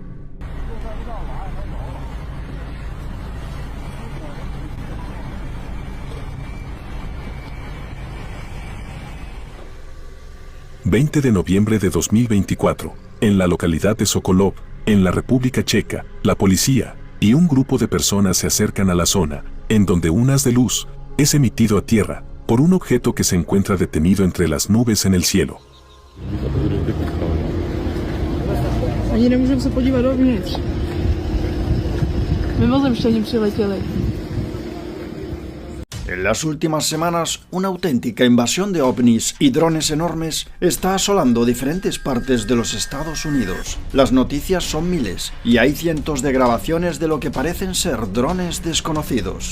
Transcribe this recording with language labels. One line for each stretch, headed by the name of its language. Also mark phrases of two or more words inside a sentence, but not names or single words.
Spanish: ...20 de noviembre de 2024, en la localidad de Sokolov, en la República Checa, la policía y un grupo de personas se acercan a la zona, en donde un haz de luz es emitido a tierra por un objeto que se encuentra detenido entre las nubes en el cielo.
Czech: Ani nemůžeme se podívat dovnitř. Mimozemštění přiletěli.
Spanish: En las últimas semanas, una auténtica invasión de ovnis y drones enormes está asolando diferentes partes de los Estados Unidos. Las noticias son miles y hay cientos de grabaciones de lo que parecen ser drones desconocidos.